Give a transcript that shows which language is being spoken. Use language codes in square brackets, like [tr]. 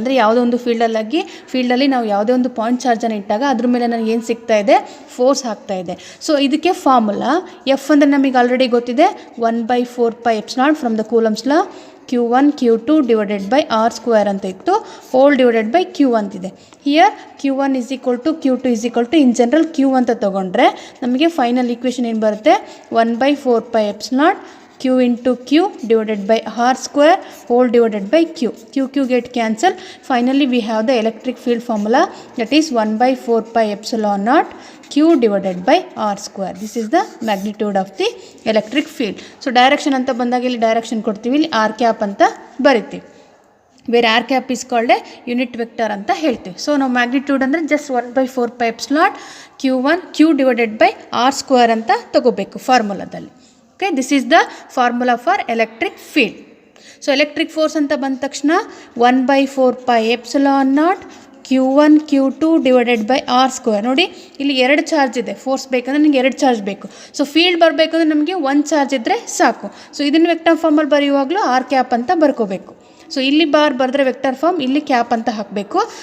[kn] ಅಂದರೆ ಯಾವುದೋ ಒಂದು ಫೀಲ್ಡಲ್ಲಿ ನಾವು ಯಾವುದೇ ಒಂದು ಪಾಯಿಂಟ್ ಚಾರ್ಜನ್ನು ಇಟ್ಟಾಗ ಅದ್ರ ಮೇಲೆ ನನಗೆ ಏನು ಸಿಗ್ತಾ ಇದೆ, ಫೋರ್ಸ್ ಆಗ್ತಾ ಇದೆ. ಸೊ ಇದಕ್ಕೆ ಫಾರ್ಮುಲಾ ಎಫ್ ಅಂದರೆ ನಮಗೆ ಆಲ್ರೆಡಿ ಗೊತ್ತಿದೆ, 1/4 epsilon from the coulombs law Q1 Q2 [en] divided by R square [kn] ಅಂತ ಇತ್ತು, [en] whole divided by Q [kn] ಅಂತಿದೆ. Here [en] Q1 is equal to [kn] Q2 is equal to in general Q ಅಂತ ತೊಗೊಂಡ್ರೆ ನಮಗೆ ಫೈನಲ್ ಈಕ್ವೇಷನ್ ಏನು ಬರುತ್ತೆ, 1/4 epsilon Q into Q divided by R square whole divided by Q. [en] Q get cancel. Finally we have the electric field formula, that is 1/4 epsilon naught Q divided by R square. This is the magnitude of the electric field. [kn] So direction ಅಂತ ಬಂದಾಗ ಇಲ್ಲಿ direction ಕೊಡ್ತೀವಿ, ಇಲ್ಲಿ R cap ಅಂತ ಬರಿತೀವಿ, wear [en] R cap is called a [kn] unit vector ಅಂತ ಹೇಳ್ತೀವಿ. So ನಾವು ಮ್ಯಾಗ್ನಿಟ್ಯೂಡ್ ಅಂದರೆ just 1/4 epsilon Q divided by R square ಅಂತ ತಗೋಬೇಕು ಫಾರ್ಮುಲಾದಲ್ಲಿ. [en] Okay, this is the formula for electric field. [kn] So electric force ಅಂತ ಬಂದ ತಕ್ಷಣ 1/4πε0 Q1 Q2 divided by R square. ನೋಡಿ ಇಲ್ಲಿ 2 ಚಾರ್ಜ್ ಇದೆ, ಫೋರ್ಸ್ ಬೇಕಂದ್ರೆ ನಿಮಗೆ 2 ಚಾರ್ಜ್ ಬೇಕು. ಸೊ ಫೀಲ್ಡ್ ಬರಬೇಕಂದ್ರೆ ನಮಗೆ 1 ಚಾರ್ಜ್ ಇದ್ದರೆ ಸಾಕು. ಸೊ ಇದನ್ನು ವೆಕ್ಟರ್ ಫಾರ್ಮಲ್ಲಿ ಬರೆಯುವಾಗಲೂ ಆರ್ ಕ್ಯಾಪ್ ಅಂತ ಬರ್ಕೋಬೇಕು. ಸೊ ಇಲ್ಲಿ ಬಾರ್ ಬರೆದ್ರೆ ವೆಕ್ಟರ್ ಫಾರ್ಮ್, ಇಲ್ಲಿ ಕ್ಯಾಪ್ ಅಂತ ಹಾಕಬೇಕು.